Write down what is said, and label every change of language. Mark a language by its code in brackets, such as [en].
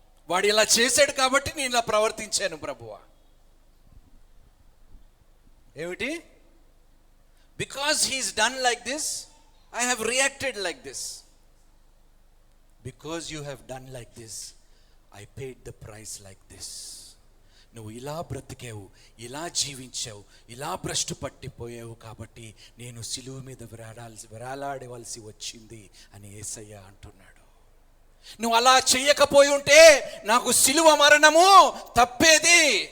[te] వాడు ఇలా చేశాడు కాబట్టి నేను ఇలా ప్రవర్తించాను ప్రభువా. ఏమిటి? [en] Because he's done like this, I have reacted like this. Because you have done like this, I paid the price like this. [te] నువ్వు ఇలా బ్రతికావు, ఇలా జీవించావు, ఇలా భ్రష్టు పట్టిపోయావు కాబట్టి నేను సిలువ మీద వేలాడవలసి వచ్చింది అని యేసయ్య అంటున్నాడు. నువ్వు అలా చెయ్యకపోయి ఉంటే నాకు సిలువ మరణము తప్పేది.